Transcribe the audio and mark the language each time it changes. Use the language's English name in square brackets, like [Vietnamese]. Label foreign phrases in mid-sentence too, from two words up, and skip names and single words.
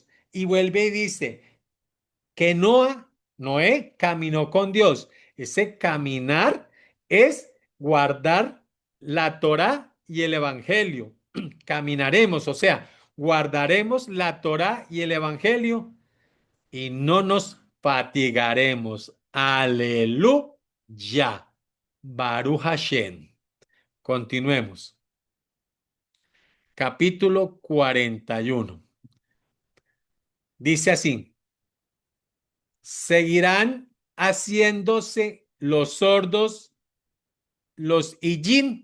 [Spanish] Y vuelve y dice, que Noé caminó con Dios. Ese caminar es guardar la Torá y el Evangelio. Caminaremos, o sea, guardaremos la Torá y el Evangelio y no nos fatigaremos. [Hebrew] Aleluya. Baruch Hashem. [Spanish] Continuemos. Capítulo 41. Dice así. Seguirán haciéndose los sordos, los Ijin.